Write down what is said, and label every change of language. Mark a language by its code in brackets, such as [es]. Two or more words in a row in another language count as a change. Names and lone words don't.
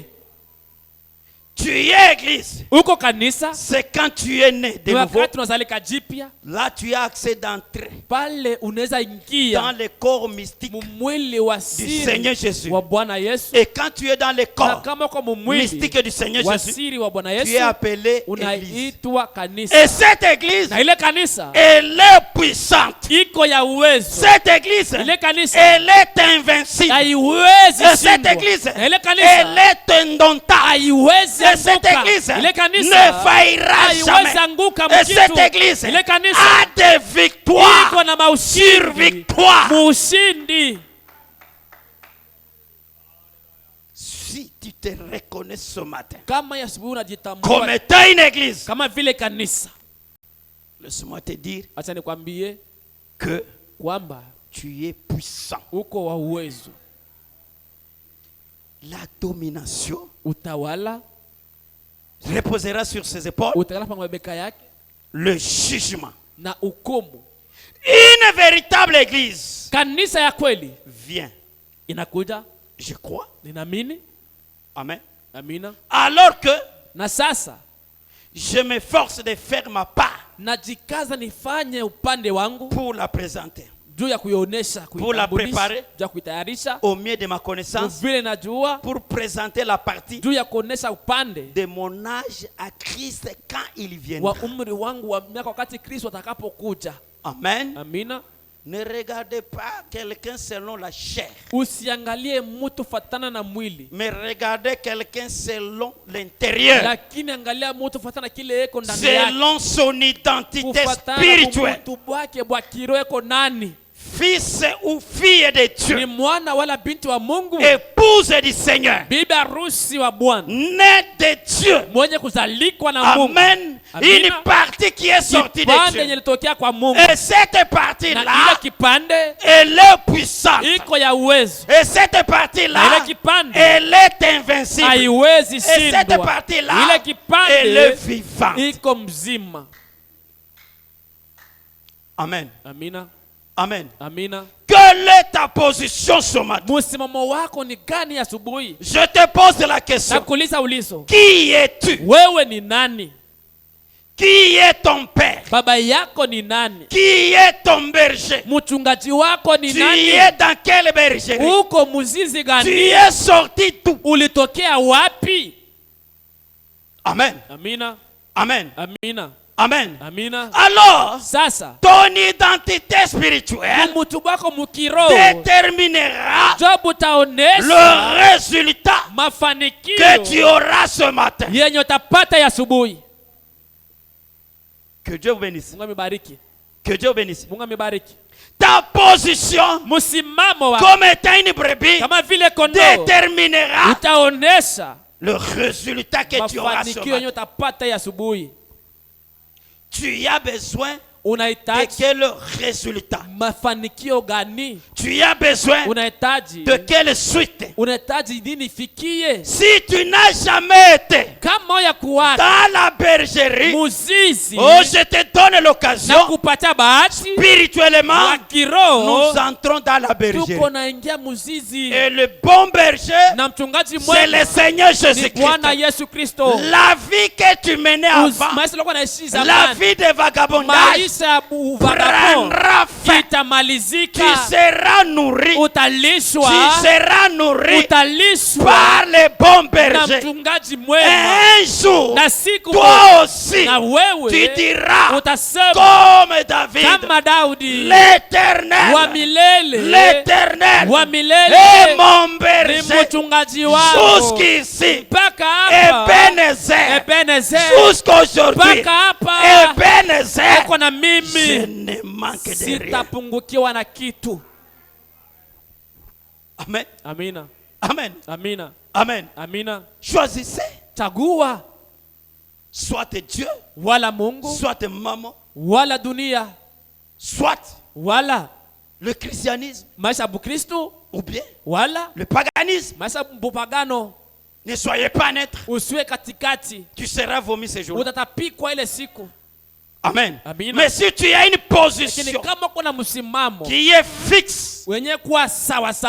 [fr] Tu es église. [sw] Uko kanisa [fr] C'est quand tu es né de [sw] ni [fr] nouveau. [sw] wakati unazalika jipya, [fr] Là, tu as accès d'entrer [sw] pale unaweza [fr] dans [sw] ingia [fr] le corps mystique [sw] mwili wa [fr] du [sw] siri [fr] Seigneur Jésus. [sw] wa Bwana Yesu. [fr] Et quand tu es dans le [sw] Na [fr] corps [sw] kama uko mwili [fr] mystique du Seigneur [sw] wa [fr] Jésus, [sw] siri wa Bwana [fr] tu es [sw] Yesu, [fr] appelé église. [sw] unaitwa kanisa. [fr] Et cette église, [sw] Na ile kanisa [fr] elle est puissante. [sw] iko ya uwezo. [fr] Cette église, [sw] Ile kanisa [fr] elle est invincible. [sw] haiwezi [fr] Et cette [sw] shindwa. [fr] église, [sw] Na ile [fr] elle [sw] kanisa [fr] est indomptable. [sw] haiwezi [fr] Et cette [sw] anguka. [fr] église [sw] Ile [fr] ne [sw] kanisa [fr] faillira [sw] haiwezi [fr] jamais. [sw] anguka [fr] Et cette [sw] mkitu. [fr] église [sw] Ile kanisa [fr] a des victoires [sw] iko na [fr] sur [sw] maushindi, [fr] victoire. [sw] mushindi. [fr] Si tu te reconnais ce matin [sw] Kama ya asubuhi unajitambua [fr] comme étant une église, [sw] kama vile kanisa, [fr] laisse-moi te dire [sw] acha nikwambie [fr] que [sw] kwamba [fr] tu es puissant. [sw] uko wa uwezo. [fr] La domination [sw] Utawala [fr] reposera sur ses épaules. [sw] utakala pa mabeka yake [fr] Le jugement. [sw] na hukumu. [fr] Une véritable église [sw] Kanisa ya kweli [fr] vient, [sw] inakuja, [fr] je crois. [sw] ninaamini. [fr] Amen. [sw] Amina. [fr] Alors que [sw] Na sasa [fr] je m'efforce de faire ma part [sw] najikaza nifanye upande wangu [fr] pour la présenter [sw] juu ya kuionesha, [fr] Pour la préparer. [sw] juu ya kuitayarisha [fr] au mieux de ma connaissance, [sw] vile najua, [fr] pour présenter la partie [sw] juu ya kuonesha upande [fr] de mon âge à Christ quand il [sw] wa [fr] viendra. [sw] umri wangu wa miaka wakati Kristo atakapokuja. [fr] Amen. [sw] Amina. [fr] Ne regardez pas quelqu'un selon la chair, [sw] Usiangalie mtu fatana na mwili, [fr] mais regardez quelqu'un selon l'intérieur, [sw] lakini angalia mtu fatana kile eko ndani yake, [fr] selon son identité [sw] kufatana [fr] spirituelle. [sw] mtu bwake bwa kiroho eko nani, [fr] Fils ou fille de [sw] ni [fr] Dieu, [sw] mwana wala binti wa Mungu, [fr] épouse du Seigneur, [sw] bibi harusi wa Bwana, [fr] né de Dieu. [sw] mwenye kuzalikwa na Mungu. [fr] Amen. [sw] Amina. [fr] Une partie qui est sortie de [sw] Kipande [fr] Dieu. [sw] yenye ilitokea kwa Mungu, [fr] Et cette [sw] na [fr] partie-là, [sw] ile kipande [fr] elle est puissante. [sw] iko ya uwezo, [fr] Et cette [sw] na [fr] partie-là, [sw] ile kipande [fr] elle est invincible. [sw] haiwezi [fr] Et cette [sw] shindwa. [fr] partie-là, [sw] Ile [fr] elle [sw] kipande [fr] est vivante. [sw] iko mzima. [fr] Amen. [sw] Amina. [fr] Amen. [sw] Amina. [fr] Quelle est ta position ce matin? [sw] Msimamo wako ni gani asubuhi? [fr] Je te pose la question. [sw] Nakuuliza ulizo, [fr] Qui es-tu? [sw] wewe ni nani? [fr] Qui est ton père? [sw] Baba yako ni nani? [fr] Qui est ton berger? [sw] Mchungaji wako ni [fr] Tu [sw] nani? [fr] es dans quelle bergerie? [sw] Uko mzizi [fr] Tu [sw] gani? [fr] es sorti d'où? [sw] Ulitokea wapi? [fr] Amen. [sw] Amina. [fr] Amen. [sw] Amina. [fr] Amen. [sw] Amina. [fr] Alors, [sw] Sasa [fr] ton identité spirituelle [sw] mtu wako mkiroho [fr] déterminera [sw] jobu taonesha [fr] le résultat que tu [sw] mafanikio [fr] auras ce matin. [sw] yenye utapata ya asubuhi. [fr] Que Dieu vous bénisse. [sw] Mungu amebariki. [fr] Que Dieu vous bénisse. [sw] Mungu amebariki. [fr] Ta position [sw] Msimamo wako [fr] comme étant une brebis [sw] kama vile kondoo [fr] déterminera [sw] utaonesha [fr] le résultat que tu auras ce [sw] mafanikio yenye [fr] matin. [sw] utapata ya asubuhi. [fr] Tu as besoin de [sw] Unahitaji [fr] quel résultat? [sw] mafanikio gani? [fr] Tu as besoin [sw] Unahitaji [fr] de quelle suite? [sw] unahitaji nini ifikie? [fr] Si tu n'as jamais été [sw] Kama ya kuwaka [fr] dans la bergerie, [sw] muzizi [fr] oh, je te donne [sw] na [fr] l'occasion. [sw] kupata bahati [fr] Spirituellement, [sw] wa kiroho, [fr] nous entrons dans la bergerie. [sw] tuko naingia muzizi, [fr] Et le bon berger, [sw] na mchungaji [fr] c'est le [sw] mwema [fr] Seigneur [sw] ni [fr] Jésus-Christ. [sw] Bwana Yesu Kristo. [fr] La vie que tu menais avant, [sw] Maisha yalikuwa naishi [fr] la [sw] zamani, [fr] vie de vagabondage, [sw] maisha maisha ya uvagabond [fr] prendra fin. [sw] itamalizika. [fr] Tu seras nourri. [sw] Utalishwa, [fr] Tu seras nourri [sw] utalishwa [fr] par les bons [sw] na [fr] bergers. [sw] mchungaji [fr] Et [sw] mwema. [fr] un jour, [sw] Na siku [fr] toi aussi, [sw] na [fr] tu [sw] wewe [fr] diras [sw] utasema [fr] comme David, [sw] kama Daudi, [fr] l'Éternel, [sw] wa milele, [fr] l'Éternel [sw] wa milele [fr] est mon [sw] ni [fr] berger. [sw] mchungaji wako. [fr] Jusqu'ici, [sw] Mpaka hapa [fr] Ebenezer, [sw] Ebenezer, [fr] jusqu'aujourd'hui, [sw] mpaka hapa [fr] Ebenezer, [sw] uko na [fr] je [sw] mimi, [fr] ne manque de rien. [sw] sitapungukiwa na kitu. [fr] Amen. [sw] Amina, [fr] Amen. [sw] amina, [fr] Amen. [sw] amina. [fr] Choisissez [sw] Chagua [fr] soit Dieu, [sw] wala Mungu [fr] soit maman, [sw] wala dunia [fr] soit [sw] wala [fr] le christianisme, [sw] maisha ya Bukristo [fr] ou bien [sw] wala [fr] le paganisme. [sw] maisha ya bupagano. [fr] Ne soyez pas neutre. [sw] Usiwe katikati, [fr] Tu seras vomi ce jour-là. [sw] utatapikwa ile siku. [fr] Amen. [sw] Amina. [fr] Mais si tu as une [sw] Lakini [fr] position [sw] kama kuna msimamo [fr] qui est fixe, [sw] wenye kuwa sawa sawa,